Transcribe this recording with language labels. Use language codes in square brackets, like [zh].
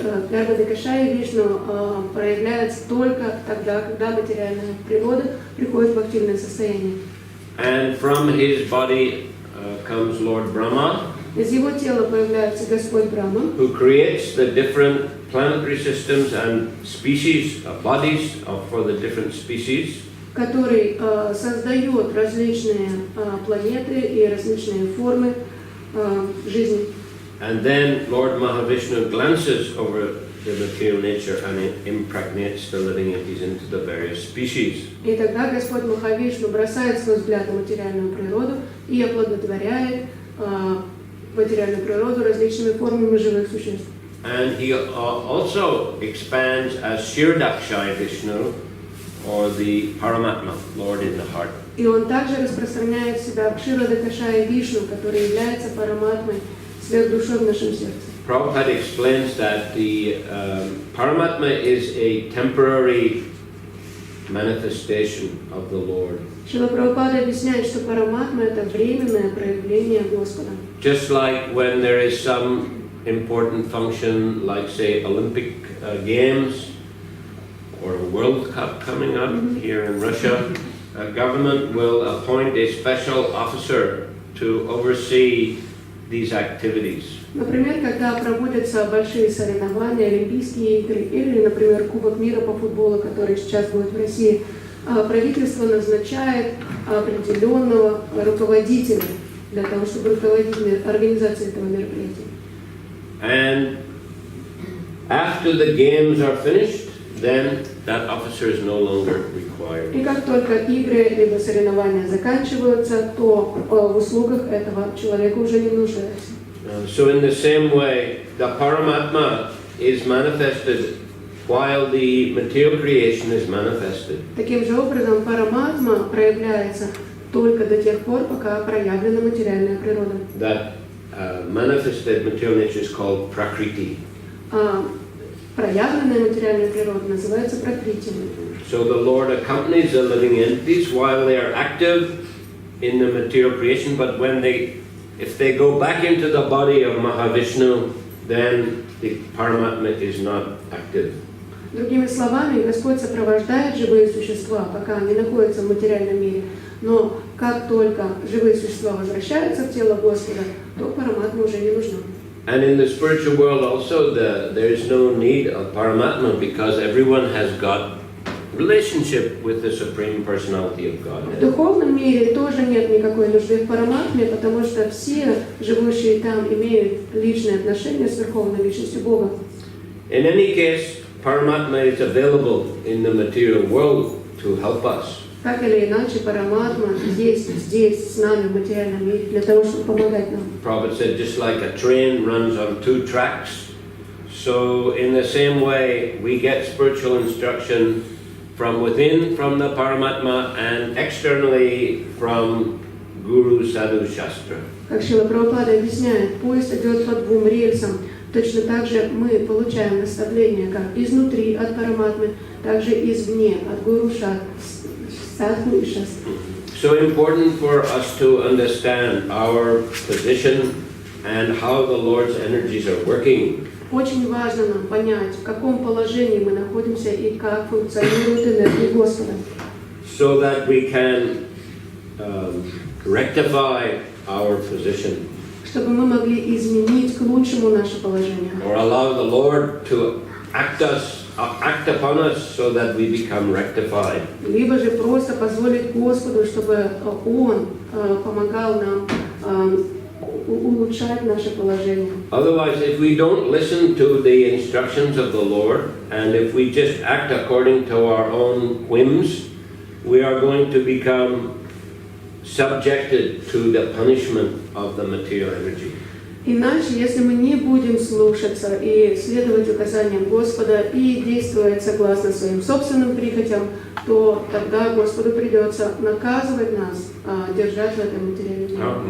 [ru] Гарбхадакшая Вишну проявляется только тогда, когда материальная природа приходит в активное состояние. [en] And from his body comes Lord Brahma, [ru] Из его тела появляется Господь Брахма, [en] who creates the different planetary systems and species, bodies for the different species. [ru] который создает различные планеты и различные формы жизни. [en] And then Lord Mahavishnu glances over the material nature and it impregnates the living entities into the various species. [ru] И тогда Господь Махавишну бросает свой взгляд на материальную природу и оплодотворяет материальную природу различными формами живых существ. [en] And he also expands as Kshirodakshaya Vishnu, or the Paramatma, Lord in the heart. [ru] И он также распространяет себя в Кширодакашая Вишну, который является параматмой, сверхдушой в нашем сердце. [en] Prabhupada explains that the Paramatma is a temporary manifestation of the Lord. [ru] Шрила Прабхупада объясняет, что параматма – это временное проявление Господа. [en] Just like when there is some important function, like say Olympic Games or a World Cup coming up here in Russia, a government will appoint a special officer to oversee these activities. [ru] Например, когда проводятся большие соревнования, Олимпийские игры или, например, Кубок мира по футболу, который сейчас будет в России, правительство назначает определенного руководителя для того, чтобы руководить организацией этого мероприятия. [en] And after the games are finished, then that officer is no longer required. [ru] И как только игры либо соревнования заканчиваются, то в услугах этого человека уже не нуждается. [en] So in the same way, the Paramatma is manifested while the material creation is manifested. [ru] Таким же образом, параматма проявляется только до тех пор, пока проявлена материальная природа. [en] That manifested material nature is called Prakriti. [ru] Проявленная материальная природа называется пракрити. [en] So the Lord accompanies the living entities while they are active in the material creation, but if they go back into the body of Mahavishnu, then the Paramatma is not active. [ru] Другими словами, Господь сопровождает живые существа, пока они находятся в материальном мире. Но как только живые существа возвращаются в тело Господа, то параматма уже не нужна. [en] And in the spiritual world also, there is no need of Paramatma because everyone has got relationship with the Supreme Personality of God. [ru] В духовном мире тоже нет никакой нужды в параматме, потому что все живущие там имеют личные отношения с Верховной Личностью Бога. [en] In any case, Paramatma is available in the material world to help us. [ru] Так или иначе, параматма есть здесь, с нами, в материальном мире, для того, чтобы помогать нам. [en] Prabhupada said, just like a train runs on two tracks, so in the same way, we get spiritual instruction from within, from the Paramatma, and externally from Guru Sadhu Shastra. [ru] Как Шрила Прабхупада объясняет, поезд идет по двум рельсам. Точно так же мы получаем наставления как изнутри от параматмы, так же извне от Гуру Садху и Шастры. [en] So important for us to understand our position and how the Lord's energies are working. [ru] Очень важно нам понять, в каком положении мы находимся и как функционирует энергия Господа. [en] So that we can rectify our position. [ru] Чтобы мы могли изменить к лучшему наше положение. [en] Or allow the Lord to act upon us so that we become rectified. [ru] Либо же просто позволить Господу, чтобы Он помогал нам улучшать наше положение. [en] Otherwise, if we don't listen to the instructions of the Lord, and if we just act according to our own whims, we are going to become subjected to the punishment of the material energy. [ru] Иначе, если мы не будем слушаться и следовать указаниям Господа и действовать согласно своим собственным прихотям, то тогда Господу придется наказывать нас, держать в этом материальном мире.